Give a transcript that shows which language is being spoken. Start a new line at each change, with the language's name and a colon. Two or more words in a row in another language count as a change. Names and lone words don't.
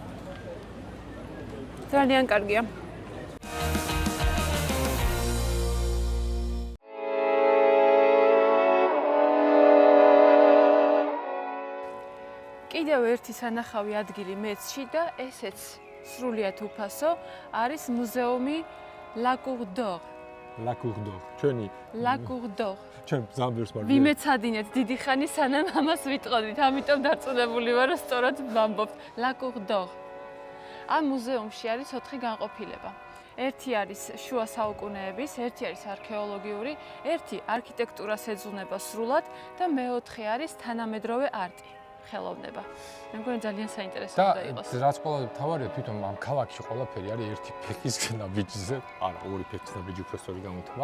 Georgian: ძალიან კარგია. კიდევ ერთი სანახავი ადგილი მეცში და ესეც სრულიად უფასო არის მუზეუმი La Cour d'Or. La Cour d'Or. ჩვენი La Cour d'Or. ჩვენ ზამბერს მარგია. ვიმეცადინეთ დიდი ხანი სანამ ამას ვიტყოდით, ამიტომ დარწმუნებული ვარ, რომ სწორად ვამბობთ. La Cour d'Or. ამ მუზეუმში არის 4 განყოფილება. ერთი არის შუა საუკუნეების, ერთი არის არქეოლოგიური, ერთი არქიტექტურას ეძღვნება სრულად და მეოთხე არის თანამედროვე არტი. ხელოვნება. მე მგონი ძალიან საინტერესო უნდა იყოს. და რაც ყველაზე მთავარია, თვითონ ამ ქალაქში ყველაფერი არის ერთი ფეხის ნაბიჯზე, არა, ორი ფეხის ნაბიჯი უფრო სწორი გამოთქვა.